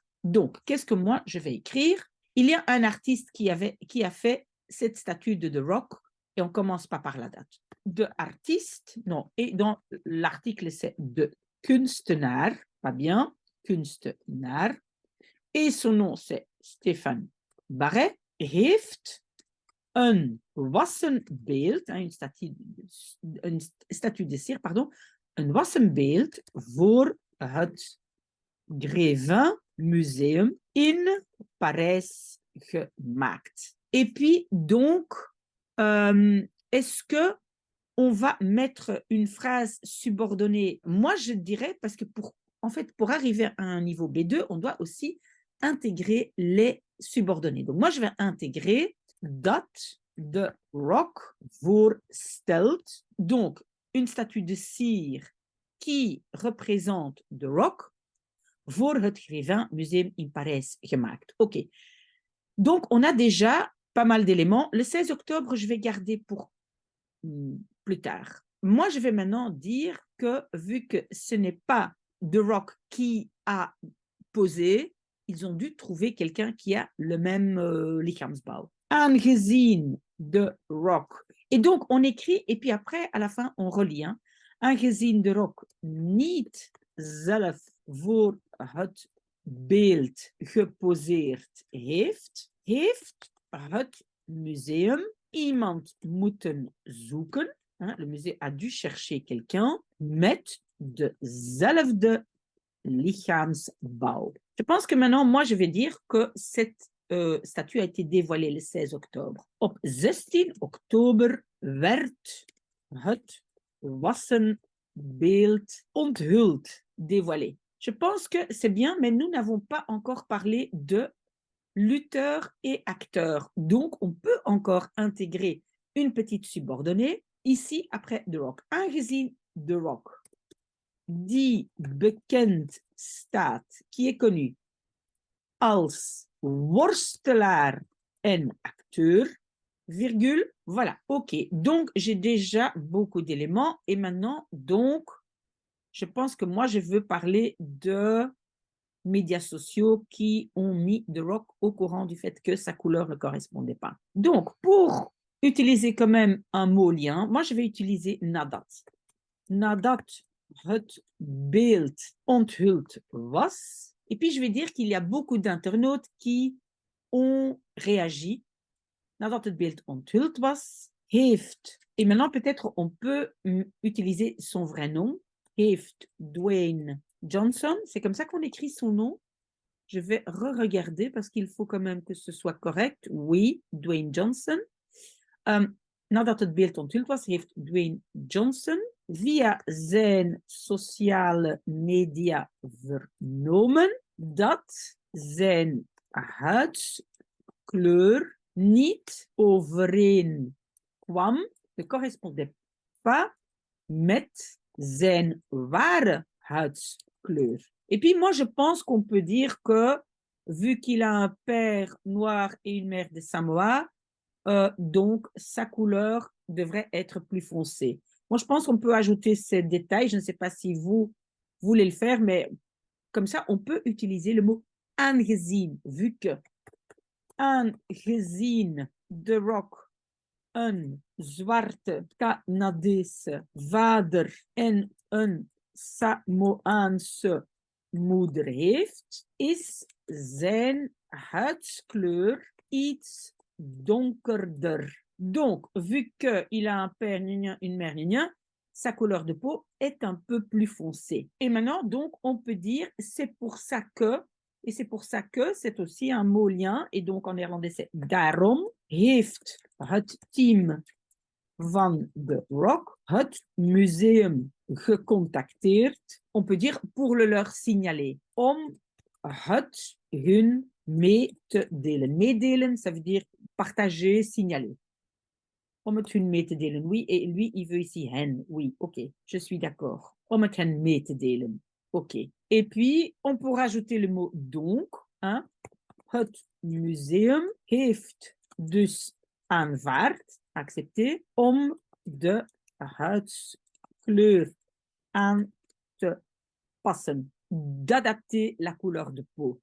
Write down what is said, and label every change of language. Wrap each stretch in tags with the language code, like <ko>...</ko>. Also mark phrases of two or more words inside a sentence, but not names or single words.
<fr>Donc, qu'est-ce que moi, je vais écrire? Il y a un artiste qui a fait cette statue de The Rock, et on commence pas par la date. De artiste, non, et dans l'article, c'est</fr> <nl>de kunstenaar,</nl> <fr>pas bien, kunstenaar, et son nom, c'est Stéphane Barret,</fr> <nl>heeft een wassen beeld, een</nl> <fr>statue de cire, pardon,</fr> <nl>een wassen beeld voor het Grévin Museum in Parijs gemaakt.</nl> <fr>Et puis, donc, est-ce que on va mettre une phrase subordonnée? Moi, je dirais, parce que pour arriver à un niveau B2, on doit aussi intégrer les subordonnés. Donc, moi, je vais intégrer</fr> <nl>dat de Rock voorstelt.</nl> <fr>Donc, une statue de cire qui représente The Rock</fr> <nl>voor het Grévin Museum in Parijs gemaakt.</nl> <fr>OK. Donc, on a déjà pas mal d'éléments. Le 16 octobre, je vais garder pour plus tard. Moi, je vais maintenant dire que, vu que ce n'est pas The Rock qui a posé, ils ont dû trouver quelqu'un qui a le même lichaamsbouw.</fr> <nl>Aangezien The Rock.</nl> <fr>Et donc, on écrit, et puis après, à la fin, on relie. Hein.</fr> <nl>Aangezien The Rock niet zelf voor het beeld geposeerd heeft het museum iemand moeten zoeken.</nl> <fr>Hein, le musée a dû chercher quelqu'un</fr> <nl>met dezelfde lichaamsbouw.</nl> <fr>Je pense que maintenant, moi, je vais dire que cette statue a été dévoilée le 16 octobre.</fr> <nl>Op 16 oktober werd het wassenbeeld onthuld,</nl> <fr>dévoilé. Je pense que c'est bien, mais nous n'avons pas encore parlé de lutteur et acteur. Donc, on peut encore intégrer une petite subordonnée ici après The Rock.</fr> <nl>Aangezien The Rock die bekend staat,</nl> <fr>qui est connu</fr> <nl>als worstelaar en acteur,</nl> <fr>virgule, voilà, ok. Donc, j'ai déjà beaucoup d'éléments et maintenant, donc, je pense que moi, je veux parler de médias sociaux qui ont mis The Rock au courant du fait que sa couleur ne correspondait pas. Donc, pour utiliser quand même un mot lien, moi, je vais utiliser nadat.</fr> <nl>Nadat het beeld onthuld was.</nl> <fr>Et puis, je vais dire qu'il y a beaucoup d'internautes qui ont réagi.</fr> <nl>Nadat het beeld onthuld was, heeft.</nl> <fr>Et maintenant, peut-être, on peut utiliser son vrai nom.</fr> <nl>Heeft Dwayne Johnson.</nl> <fr>C'est comme ça qu'on écrit son nom. Je vais re-regarder parce qu'il faut quand même que ce soit correct. Oui, Dwayne Johnson.</fr> <nl>Nadat het beeld onthuld was, heeft Dwayne Johnson via zijn sociale media vernomen dat zijn huidskleur niet overeenkwam,</nl> <fr>ne correspondait pas</fr> <nl>met zijn ware huidskleur.</nl> <fr>Et puis moi, je pense qu'on peut dire que, vu qu'il a un père noir et une mère de Samoa, donc sa couleur devrait être plus foncée. Moi, je pense qu'on peut ajouter ces détails. Je ne sais pas si vous voulez le faire, mais comme ça, on peut utiliser le mot aangezien, vu que</fr> <nl>aangezien The Rock een zwarte Canadese vader en een Samoaanse moeder heeft, is zijn huidskleur iets donkerder.</nl> <fr>Donc, vu qu'il a un père, une mère, sa couleur de peau est un peu plus foncée. Et maintenant, donc, on peut dire c'est pour ça que, et c'est pour ça que c'est aussi un mot lien, et donc en néerlandais c'est</fr> <nl>daarom heeft het team van The Rock het museum gecontacteerd.</nl> <fr>On peut dire pour le leur signaler,</fr> <nl>om het hun mee te delen. Meedelen,</nl> <fr>ça veut dire partager, signaler.</fr> <nl>Om het hun mee te delen,</nl> <fr>oui, et lui, il veut ici hen, oui, ok, je suis d'accord.</fr> <nl>Om het hen mee te delen,</nl> <fr>ok. Et puis, on peut rajouter le mot donc, hein.</fr> <nl>Het museum heeft dus aanvaard, accepté, om de huidskleur aan te passen,</nl> <fr>d'adapter la couleur de peau.</fr>